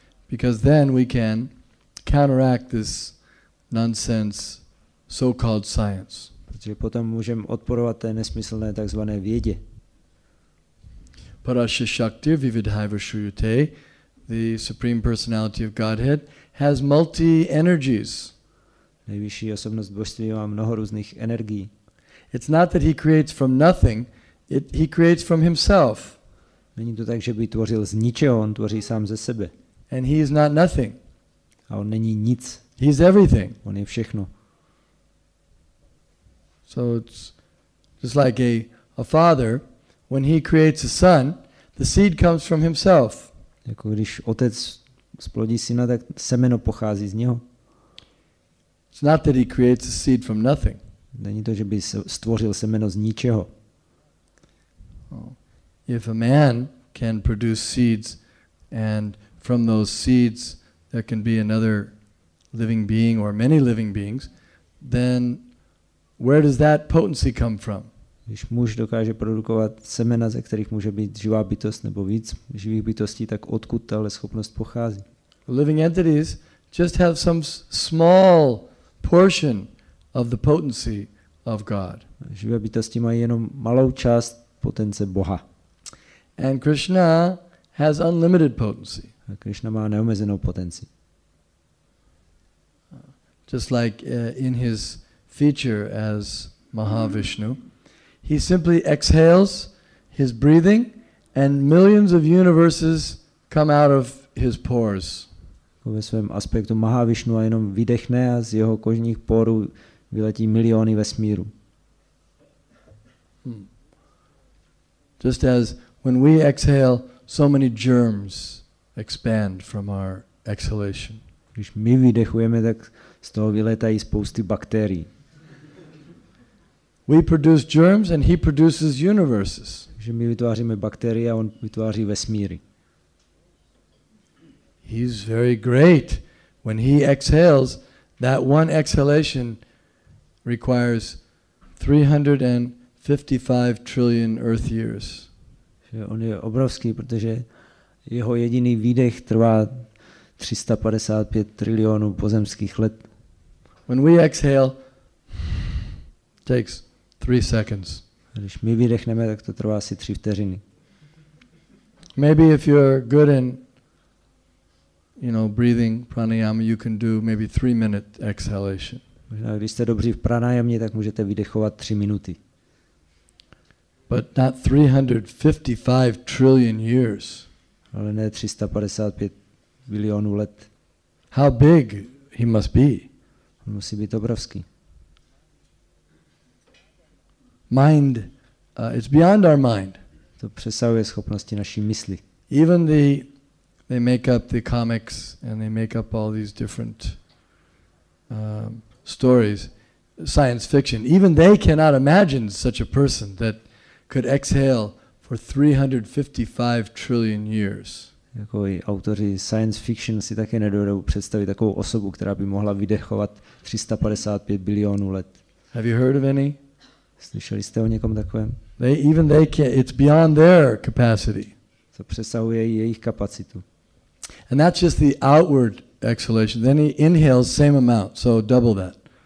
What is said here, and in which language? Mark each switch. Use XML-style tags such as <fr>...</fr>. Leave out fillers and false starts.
<en>Because then we can counteract this nonsense so-called science.</en> <cs>Protože potom můžeme odporovat té nesmyslné takzvané vědě.</cs> <sa>Parasya Shakti Vividhaiva Shruyate,</sa> <en>the Supreme Personality of Godhead, has multi-energies.</en> <cs>Nejvyšší osobnost božství má mnoho různých energií.</cs> <en>It's not that he creates from nothing, he creates from himself.</en> <cs>Není to tak, že by tvořil z ničeho, on tvoří sám ze sebe.</cs> <en>And he is not nothing.</en> <cs>A on není nic.</cs> <en>He's everything.</en> <cs>On je všechno.</cs> <en>So it's just like a father, when he creates a son, the seed comes from himself.</en> <cs>Jako když otec splodí syna, tak semeno pochází z něho.</cs> <en>It's not that he creates a seed from nothing.</en> <cs>Není to, že by stvořil semeno z ničeho.</cs> <en>If a man can produce seeds and from those seeds there can be another living being or many living beings, then where does that potency come from?</en> <cs>Když muž dokáže produkovat semena, ze kterých může být živá bytost nebo víc živých bytostí, tak odkud tahle schopnost pochází?</cs> <en>Living entities just have some small portion of the potency of God.</en> <cs>Živé bytosti mají jenom malou část potence Boha.</cs> <en>And Krishna has unlimited potency.</en> <cs>A Krishna má neomezenou potenci.</cs> <en>Just like in his feature as Mahavishnu, he simply exhales his breathing and millions of universes come out of his pores.</en> <cs>Ve svém aspektu Mahavishnu a jenom vydechne a z jeho kožních porů vyletí miliony vesmíru.</cs> <en>Just as when we exhale, so many germs expand from our exhalation.</en> <cs>Když my vydechujeme, tak z toho vyletají spousty bakterií.</cs> <en>We produce germs and he produces universes.</en> <cs>Takže my vytváříme bakterie a on vytváří vesmíry.</cs> <en>He's very great. When he exhales, that one exhalation requires 355 trillion earth years.</en> <cs>On je obrovský, protože jeho jediný výdech trvá 355 trilionů pozemských let.</cs> <en>When we exhale, takes 3 seconds.</en> <cs>A když my vydechneme, tak to trvá asi 3 vteřiny.</cs> <en>Maybe if you're good in breathing pranayama, you can do maybe 3-minute exhalation.</en> <cs>Možná když jste dobří v pranajamě, tak můžete vydechovat 3 minuty.</cs> <en>But not 355 trillion years.</en> <cs>Ale ne 355 bilionů let.</cs> <en>How big he must be.</en> <cs>On musí být obrovský.</cs> <en>Mind, it's beyond our mind.</en> <cs>To přesahuje schopnosti naší mysli.</cs> <en>Even they make up the comics and they make up all these different stories, science fiction. Even they cannot imagine such a person that could exhale for 355 trillion years.</en> <cs>Jako i autoři science fiction si také nedovedou představit takovou osobu, která by mohla vydechovat 355 bilionů let.</cs> <en>Have you heard of any?</en> <cs>Slyšeli jste o někom takovém?</cs> <en>Even they can't. It's beyond their capacity.</en> <cs>To přesahuje i jejich kapacitu.</cs> <en>And that's just the outward exhalation. Then he inhales same amount, so double that.</en>